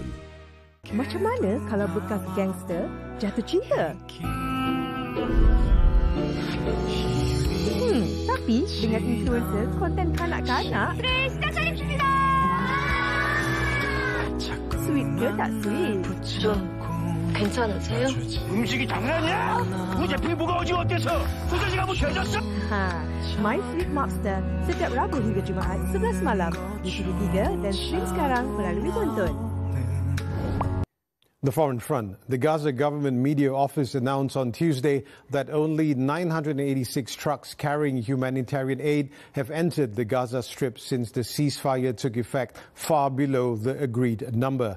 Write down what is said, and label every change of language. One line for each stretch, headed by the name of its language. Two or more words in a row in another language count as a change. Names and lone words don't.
Malay: Macam mana kalau bekas gangster jatuh cinta? Tapi dengan influencer konten kanak-kanak, sweet ke tak sweet?
Korean: 괜찮으세요? 음식이 장난이야? 어제 피부가 어지럽대서 소세지가 뭐 죄졌어?
Malay: My Sweet Mobster setiap Rabu hingga Jumaat 11 malam di TV3 dan stream sekarang melalui Tonton.
English: The foreign front. The Gaza government media office announced on Tuesday that only 986 trucks carrying humanitarian aid have entered the Gaza Strip since the ceasefire took effect, far below the agreed number.